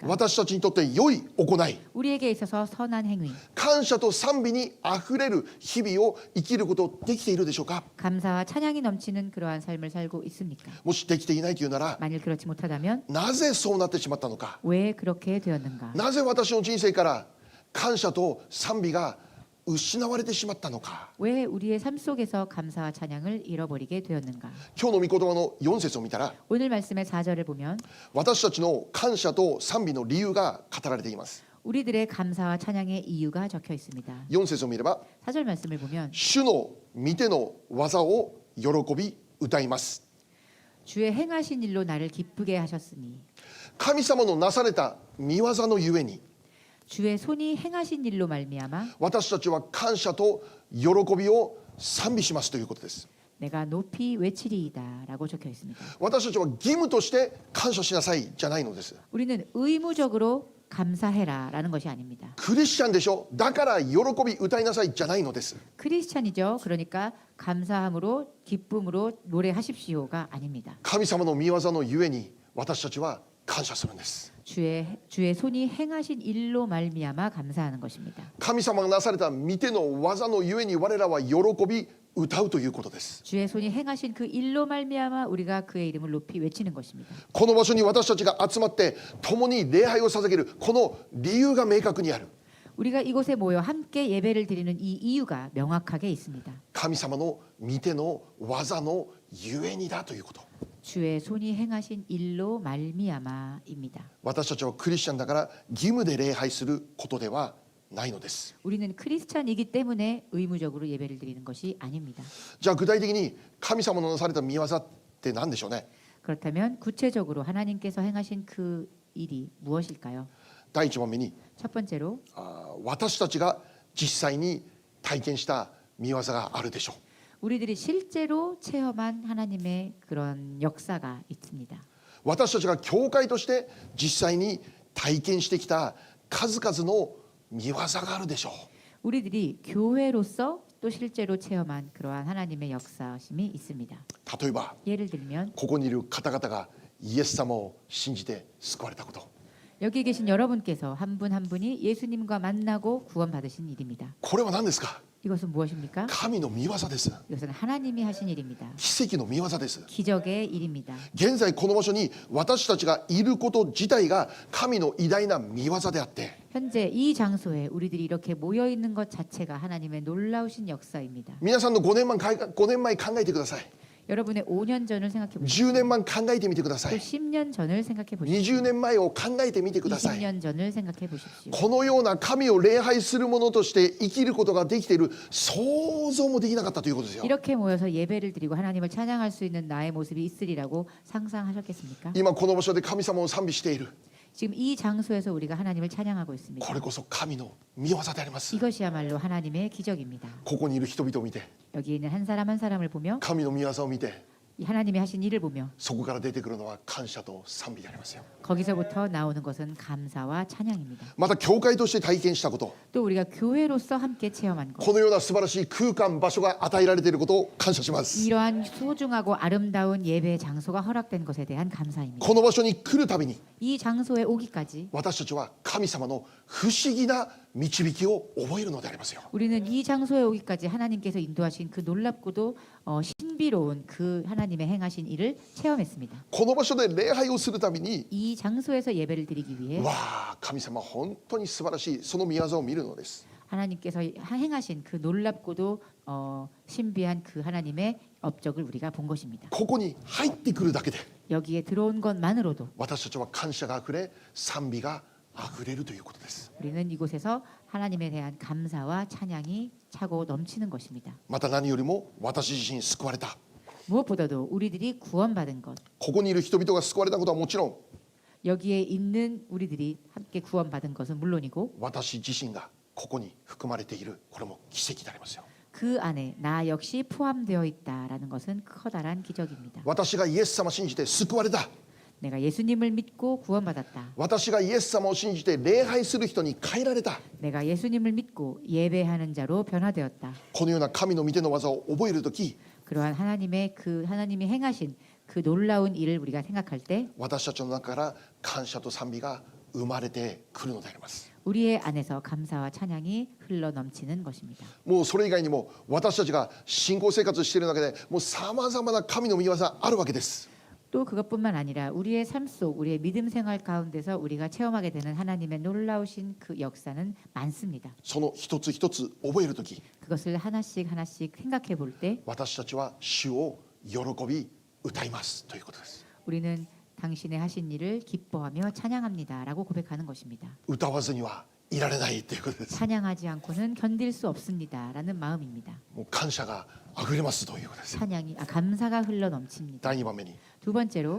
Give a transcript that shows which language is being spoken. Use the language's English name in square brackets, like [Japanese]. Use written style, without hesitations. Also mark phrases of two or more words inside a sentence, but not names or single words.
[Japanese] 私たちにとって良い行い、 [Korean] 우리에게 있어서 선한 행위, [Japanese] 感謝と賛美にあふれる日々を生きることできているでしょうか。 [Korean] 감사와 찬양이 넘치는 그러한 삶을 살고 있습니까? [Japanese] もしできていないというなら、 [Korean] 만일 그렇지 못하다면 [Japanese] なぜそうなってしまったのか。 [Korean] 왜 그렇게 되었는가? [Japanese] なぜ私の人生から感謝と賛美が失われてしまったのか。 [Korean] 왜 우리의 삶 속에서 감사와 찬양을 잃어버리게 되었는가? [Japanese] 今日の御言葉の4節を見たら、 [Korean] 오늘 말씀의 4절을 보면 [Japanese] 私たちの感謝と賛美の理由が語られています。 [Korean] 우리들의 감사와 찬양의 이유가 적혀 있습니다. [Japanese] 4 節を見れば、 [Korean] 4절 말씀을 보면 [Japanese] 主の御手の技を喜び歌います。 [Korean] 주의 행하신 일로 나를 기쁘게 하셨으니 [Japanese] 神様のなされた御業のゆえに、 [Korean] 주의 손이 행하신 일로 말미암아 [Japanese] 私たちは感謝と喜びを賛美しますということです。 [Korean] 내가 높이 외치리이다라고 적혀 있습니다. [Japanese] 私たちは義務として感謝しなさいじゃないのです。 [Korean] 우리는 의무적으로 감사해라라는 것이 아닙니다. [Japanese] クリスチャンでしょ、だから喜び歌いなさいじゃないのです。 [Korean] 크리스찬이죠. 그러니까 감사함으로 기쁨으로 노래하십시오가 아닙니다. [Japanese] 神様の御業のゆえに私たちは感謝するんです。 [Korean] 주의 손이 행하신 일로 말미암아 감사하는 것입니다. [Japanese] 神様がなされた御手の技のゆえに我らは喜び歌うということです。 [Korean] 주의 손이 행하신 그 일로 말미암아 우리가 그의 이름을 높이 외치는 것입니다. [Japanese] この場所に私たちが集まって共に礼拝を捧げるこの理由が明確にある。 [Korean] 우리가 이곳에 모여 함께 예배를 드리는 이 이유가 명확하게 있습니다. [Japanese] 神様の御手の技のゆえにだということ。 [Korean] 주의 손이 행하신 일로 말미암아입니다. [Japanese] 私たちはクリスチャンだから義務で礼拝することではないのです。 [Korean] 우리는 크리스찬이기 때문에 의무적으로 예배를 드리는 것이 아닙니다. [Japanese] じゃあ具体的に神様のなされた御業って何でしょうね。 [Korean] 그렇다면 구체적으로 하나님께서 행하신 그 일이 무엇일까요? [Japanese] 第一番目に [Korean] 첫 번째로 [Japanese] 私たちが実際に体験した見業があるでしょう。 [Korean] 우리들이 실제로 체험한 하나님의 그런 역사가 있습니다. [Japanese] 私たちが教会として実際に体験してきた数々の見業があるでしょう。 [Korean] 우리들이 교회로서 또 실제로 체험한 그러한 하나님의 역사심이 있습니다. [Japanese] 例えば [Korean] 예를 들면 [Japanese] ここにいる方々がイエス様を信じて救われたこと、 [Korean] 여기 계신 여러분께서 한 분 한 분이 예수님과 만나고 구원받으신 일입니다. [Japanese] これは何ですか？ [Korean] 이것은 무엇입니까? [Japanese] 神の見業です。 [Korean] 이것은 하나님이 하신 일입니다. [Japanese] 奇跡の見業です。 [Korean] 기적의 일입니다. [Japanese] 現在この場所に私たちがいること自体が神の偉大な見業であって、 [Korean] 현재 이 장소에 우리들이 이렇게 모여 있는 것 자체가 하나님의 놀라우신 역사입니다. [Japanese] 皆さんの5年前考えてください。 [Korean] 여러분의 5년 전을 생각해 보십시오. [Japanese] 10年前考えてみてくださ [Korean] 또 [Japanese] い。 [Korean] 10년 전을 생각해 보십시오. [Japanese] 20 年前を考えてみてください。 [Korean] 20년 전을 생각해 보십시오. [Japanese] このような神を礼拝する者として生きることができている想像もできなかったということですよ。 [Korean] 이렇게 모여서 예배를 드리고 하나님을 찬양할 수 있는 나의 모습이 있으리라고 상상하셨겠습니까? [Japanese] 今この場所で神様を賛美している、 [Korean] 지금 이 장소에서 우리가 하나님을 찬양하고 있습니다. [Japanese] これこそ神の見業であります。 [Korean] 이것이야말로 하나님의 기적입니다. [Japanese] ここにいる人々を見て、 [Korean] 여기 있는 한 사람 한 사람을 보며 [Japanese] 神の見業を見て、 [Korean] 이 하나님이 하신 일을 보며 [Japanese] そこから出てくるのは感謝と賛美でありますよ。 [Korean] 거기서부터 나오는 것은 감사와 찬양입니다. [Japanese] また教会として体験したこと、 [Korean] 또 우리가 교회로서 함께 체험한 것, [Japanese] このような素晴らしい空間場所が与えられていることを感謝します。 [Korean] 이러한 소중하고 아름다운 예배 장소가 허락된 것에 대한 감사입니다. [Japanese] この場所に来るたびに [Korean] 이 장소에 오기까지 [Japanese] 私たちは神様の不思議な導きを覚えるのでありますよ。 [Korean] 우리는 이 장소에 오기까지 하나님께서 인도하신 그 놀랍고도 신비로운 그 하나님의 행하신 일을 체험했습니다. [Japanese] この場所で礼拝をするたびに、 [Korean] 이 장소에서 예배를 드리기 위해 [Japanese] わあ神様本当に素晴らしいその見業を見るのです。 [Korean] 하나님께서 행하신 그 놀랍고도 신비한 그 하나님의 업적을 우리가 본 것입니다. [Japanese] ここに入ってくるだけで [Korean] 여기에 들어온 것만으로도 [Japanese] 私たちは感謝があふれ賛美があふれるということです。 [Korean] 우리는 이곳에서 하나님에 대한 감사와 찬양이 차고 넘치는 것입니다. [Japanese] また何よりも私自身救われた、 [Korean] 무엇보다도 우리들이 구원받은 것, [Japanese] ここにいる人々が救われたことはもちろん [Korean] 여기에 있는 우리들이 함께 구원받은 것은 물론이고 [Japanese] 私自身がここに含まれている、これも奇跡でありますよ。 [Korean] 그 안에 나 역시 포함되어 있다라는 것은 커다란 기적입니다. [Japanese] 私がイエス様を信じて救われた、 [Korean] 내가 예수님을 믿고 구원받았다. [Japanese] 私がイエス様を信じて礼拝する人に変えられた、 [Korean] 내가 예수님을 믿고 예배하는 자로 변화되었다. [Japanese] このような神の御手の技を覚えるとき、 [Korean] 그러한 하나님이 행하신 그 놀라운 일을 우리가 생각할 때 [Japanese] 私たちの中から感謝と賛美が生まれてくるのであります。 [Korean] 우리의 안에서 감사와 찬양이 흘러 넘치는 것입니다. [Japanese] もうそれ以外にも私たちが信仰生活している中でもうさまざまな神の御業あるわけです。 [Korean] 또 그것뿐만 아니라 우리의 삶 속 우리의 믿음 생활 가운데서 우리가 체험하게 되는 하나님의 놀라우신 그 역사는 많습니다. [Japanese] その一つ一つ覚えるとき、 [Korean] 그것을 하나씩 하나씩 생각해 볼 때 [Japanese] 私たちは主を喜び歌いますということです。 [Korean] 우리는 당신의 하신 일을 기뻐하며 찬양합니다라고 고백하는 것입니다. [Japanese] 歌わずにはいられないということです。 [Korean] 찬양하지 않고는 견딜 수 없습니다라는 마음입니다. [Japanese] もう感謝があふれますということです。 [Korean] 감사가 흘러 넘칩니다. [Japanese] 第2番目に [Korean] 두 번째로